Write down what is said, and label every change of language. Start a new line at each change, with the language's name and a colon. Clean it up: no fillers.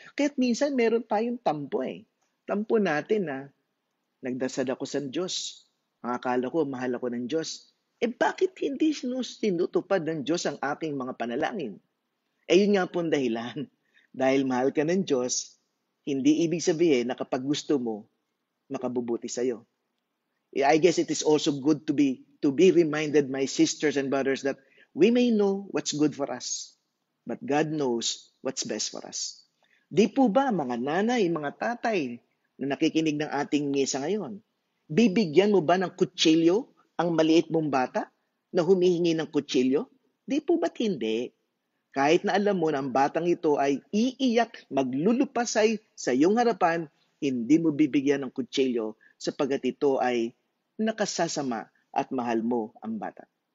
Filipino: Kaya't minsan meron tayong tampo Tampo natin na nagdasal ako sa Diyos. Ang akala ko, mahal ako ng Diyos. Bakit hindi sinutupad ng Diyos ang aking mga panalangin? Yun nga po ang dahilan. Dahil mahal ka ng Diyos, hindi ibig sabihin na kapag gusto mo, makabubuti sa'yo.
English: I guess it is also good to be reminded, my sisters and brothers, that we may know what's good for us, but God knows what's best for us.
Filipino: Di po ba mga nanay, mga tatay na nakikinig ng ating misa ngayon, bibigyan mo ba ng kutsilyo ang maliit mong bata na humihingi ng kutsilyo? Di po ba't hindi? Kahit na alam mo na ang batang ito ay iiyak, maglulupasay sa iyong harapan, hindi mo bibigyan ng kutsilyo sapagkat ito ay nakasasama at mahal mo ang bata.